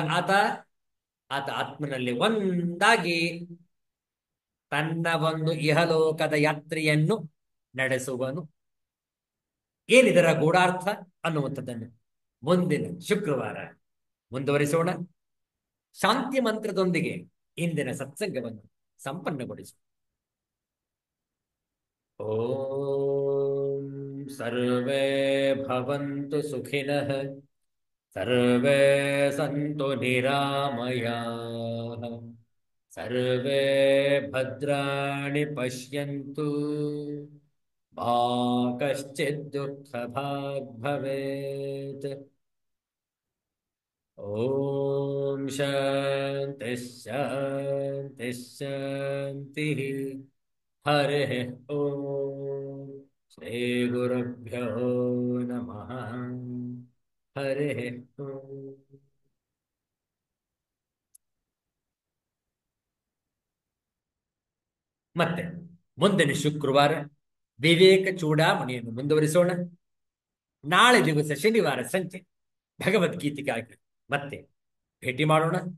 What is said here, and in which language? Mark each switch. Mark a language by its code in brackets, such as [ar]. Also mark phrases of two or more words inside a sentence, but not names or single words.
[kn] ಆತ ಆತ್ಮನಲ್ಲಿ ಒಂದಾಗಿ ತನ್ನ ಒಂದು ಇಹಲೋಕದ ಯಾತ್ರೆಯನ್ನು ನಡೆಸುವನು. ಏನಿದರ ಗೂಢಾರ್ಥ ಅನ್ನುವಂಥದ್ದನ್ನು ಮುಂದಿನ ಶುಕ್ರವಾರ ಮುಂದುವರಿಸೋಣ. ಶಾಂತಿ ಮಂತ್ರದೊಂದಿಗೆ ಇಂದಿನ ಸತ್ಸಂಗವನ್ನು ಸಂಪನ್ನಗೊಳಿಸು. [sa] ಓಂ ಸರ್ವೇ ಭವಂತು ಸುಖಿನಃ, ಸರ್ವೇ ಸಂತು ನಿರಾಮಯಾಃ, सर्वे भद्राणि पश्यन्तु मा कश्चित् दुःखभाग् भवेत्। ॐ शान्तिः शान्तिः शान्तिः। हरिः ॐ श्रीगुरुभ्यो नमः। हरिः ॐ। [kn] ಮತ್ತೆ ಮುಂದಿನ ಶುಕ್ರವಾರ ವಿವೇಕ ಚೂಡಾಮಣಿಯನ್ನು ಮುಂದುವರಿಸೋಣ. ನಾಳೆ ದಿವಸ ಶನಿವಾರ ಸಂಜೆ ಭಗವದ್ಗೀತೆಗಾಗಿ ಮತ್ತೆ ಭೇಟಿ ಮಾಡೋಣ.